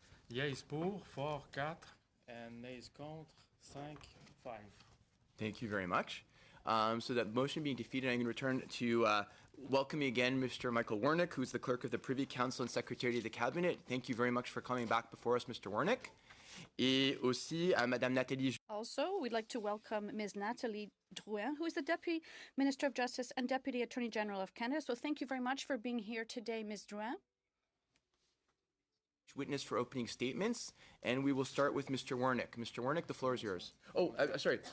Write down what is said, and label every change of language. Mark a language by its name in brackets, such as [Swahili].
[English] Yeas pour, 4, 4, and nays contre, 5, 5. Thank you very much. So that motion being defeated, I'm going to return to welcoming again Mr. Michael Wernick, who's the Clerk of the Privy Council and Secretary to the Cabinet. Thank you very much for coming back before us, Mr. Wernick. [French] Et aussi à Madame Nathalie. [English] Also, we'd like to welcome Ms. Nathalie Drouin, who is the Deputy Minister of Justice and Deputy Attorney General of Canada. So thank you very much for being here today, Ms. Drouin. Witness for opening statements, and we will start with Mr. Wernick. Mr. Wernick, the floor is yours. Oh, sorry.